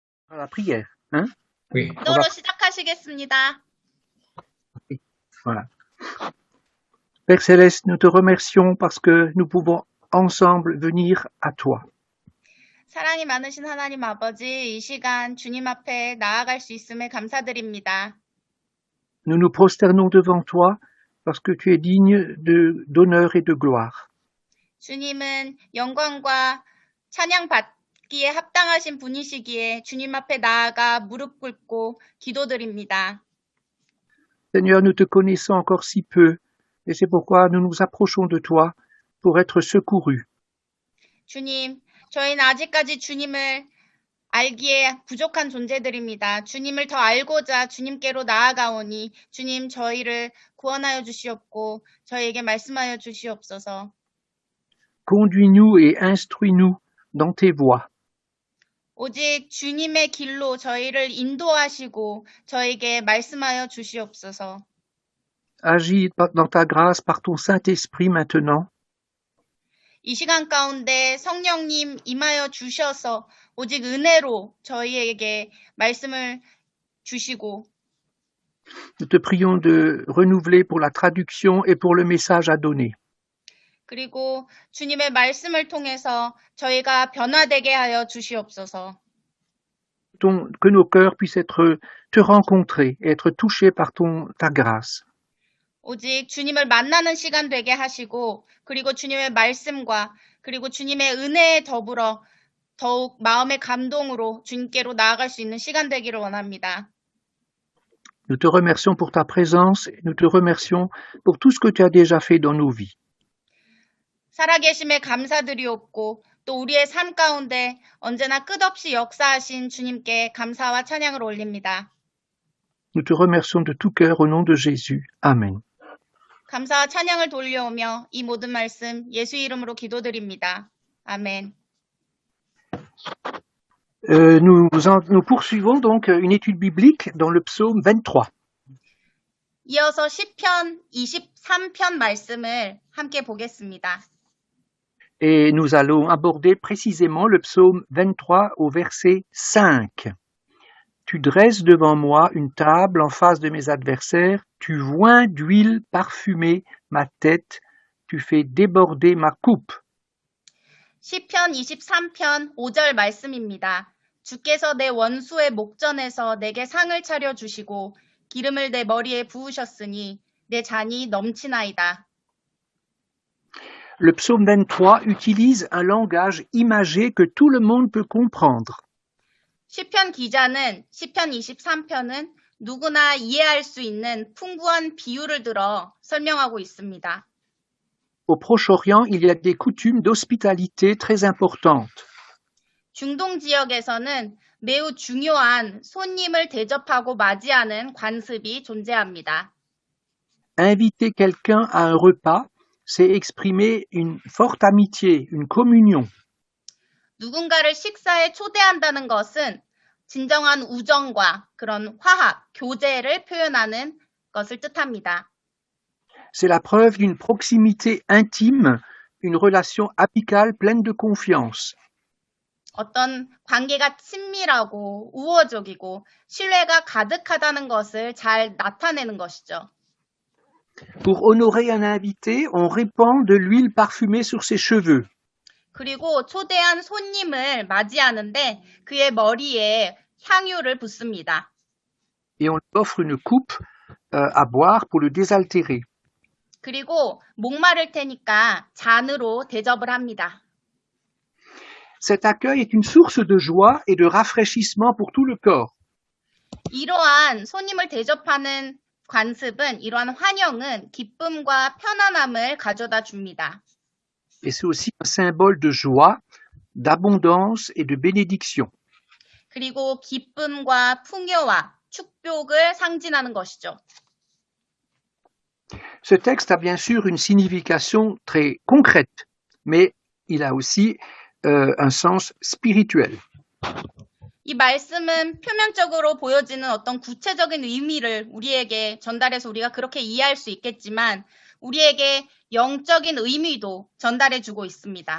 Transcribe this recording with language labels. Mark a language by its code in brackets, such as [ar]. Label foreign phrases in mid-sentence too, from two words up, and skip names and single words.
[fr] à la prière. Hein? Oui. [ko] 기도로 시작하시겠습니다. [fr] Voilà. Père Céleste, nous te remercions parce que nous pouvons ensemble venir à toi. [ko] 사랑이 많으신 하나님 아버지, 이 시간 주님 앞에 나아갈 수 있음에 감사드립니다. [fr] Nous nous prosternons devant toi parce que tu es digne d'honneur et de gloire. [ko] 주님은 영광과 찬양 받기에 합당하신 분이시기에 주님 앞에 나아가 무릎 꿇고 기도드립니다. [fr] Seigneur, nous te connaissons encore si peu, et c'est pourquoi nous nous approchons de toi pour être secourus. [ko] 주님, 저희는 아직까지 주님을 알기에 부족한 존재들입니다. 주님을 더 알고자 주님께로 나아가오니 주님 저희를 구원하여 주시옵고 저희에게 말씀하여 주시옵소서. [fr] Conduis-nous et instruis-nous dans tes voies. [ko] 오직 주님의 길로 저희를 인도하시고 저에게 말씀하여 주시옵소서. [fr] Agis dans ta grâce par ton Saint-Esprit maintenant. [ko] 이 시간 가운데 성령님 임하여 주셔서 오직 은혜로 저희에게 말씀을 주시고 [fr] Nous te prions de renouveler pour la traduction et pour le message à donner. [ko] 그리고 주님의 말씀을 통해서 저희가 변화되게 하여 주시옵소서. [fr] Que nos cœurs puissent te rencontrer, être touchés par ta grâce. [ko] 오직 주님을 만나는 시간 되게 하시고 그리고 주님의 말씀과 그리고 주님의 은혜에 더불어 더욱 마음의 감동으로 주님께로 나아갈 수 있는 시간 되기를 원합니다. [fr] Nous te remercions pour ta présence et nous te remercions pour tout ce que tu as déjà fait dans nos vies. [ko] 살아계심에 감사드리옵고 또 우리의 삶 가운데 언제나 끝없이 역사하신 주님께 감사와 찬양을 올립니다. [fr] Nous te remercions de tout cœur au nom de Jésus. Amen. [ko] 감사와 찬양을 돌려오며 이 모든 말씀 예수 이름으로 기도드립니다. 아멘. [fr] Nous poursuivons donc une étude biblique dans le psaume 23. [ko] 이어서 시편 23편 말씀을 함께 보겠습니다. [fr] Et nous allons aborder précisément le psaume 23 au verset 5. Tu dresses devant moi une table en face de mes adversaires, tu oins d'huile parfumée ma tête, tu fais déborder ma coupe. [ko] 시편 23편 5절 말씀입니다. 주께서 내 원수의 목전에서 내게 상을 차려주시고 기름을 내 머리에 부으셨으니 내 잔이 넘치나이다. [fr] Le psaume 23 utilise un langage imagé que tout le monde peut comprendre. [ko] 시편 기자는 시편 23편은 누구나 이해할 수 있는 풍부한 비유를 들어 설명하고 있습니다. [fr] Au Proche-Orient, il y a des coutumes d'hospitalité très importantes. [ko] 중동 지역에서는 매우 중요한 손님을 대접하고 맞이하는 관습이 존재합니다. [fr] Inviter quelqu'un à un repas, c'est exprimer une forte amitié, une communion. [ko] 누군가를 식사에 초대한다는 것은 진정한 우정과 그런 화합, 교제를 표현하는 것을 뜻합니다. [fr] C'est la preuve d'une proximité intime, une relation amicale pleine de confiance. [ko] 어떤 관계가 친밀하고 우호적이고 신뢰가 가득하다는 것을 잘 나타내는 것이죠. [fr] Pour honorer un invité, on répand de l'huile parfumée sur ses cheveux. [ko] 그리고 초대한 손님을 맞이하는데 그의 머리에 향유를 붓습니다. [fr] Et on lui offre une coupe à boire pour le désaltérer. [ko] 그리고 목마를 테니까 잔으로 대접을 합니다. [fr] Cet accueil est une source de joie et de rafraîchissement pour tout le corps. [ko] 이러한 손님을 대접하는 관습은, 이러한 환영은 기쁨과 편안함을 가져다 줍니다. [fr] Et c'est aussi un symbole de joie, d'abondance et de bénédiction. [ko] 그리고 기쁨과 풍요와 축복을 상징하는 것이죠. [fr] Ce texte a bien sûr une signification très concrète, mais il a aussi un sens spirituel. [ko] 이 말씀은 표면적으로 보여지는 어떤 구체적인 의미를 우리에게 전달해서 우리가 그렇게 이해할 수 있겠지만 우리에게 영적인 의미도 전달해주고 있습니다.